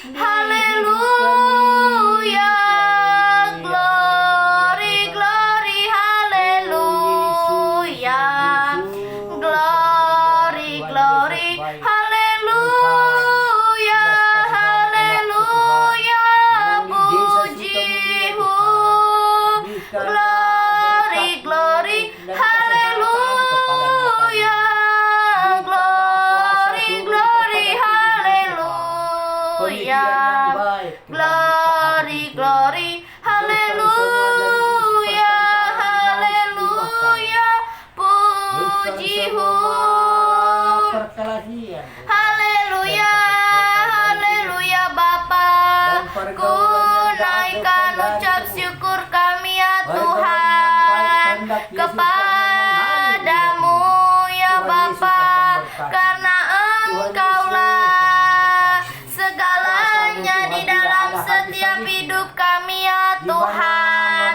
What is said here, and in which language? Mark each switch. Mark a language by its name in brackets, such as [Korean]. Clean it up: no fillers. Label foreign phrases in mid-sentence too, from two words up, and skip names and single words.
[English] Haleluya. Glory, glory. Haleluya. Glory, glory. [Indonesian] Haleluya. Haleluya. Puji-Hu. [English] Glory, glory. Haleluya. Glory, glory. Haleluya. Glory, glory. [Indonesian] Haleluya. Haleluya. Puji-Hu. Haleluya. Haleluya Bapa. Ku naikkan ucap syukur kami ya Tuhan kepadamu ya Bapa. Karena Engkaulah segalanya di dalam setiap hidup kami ya Tuhan.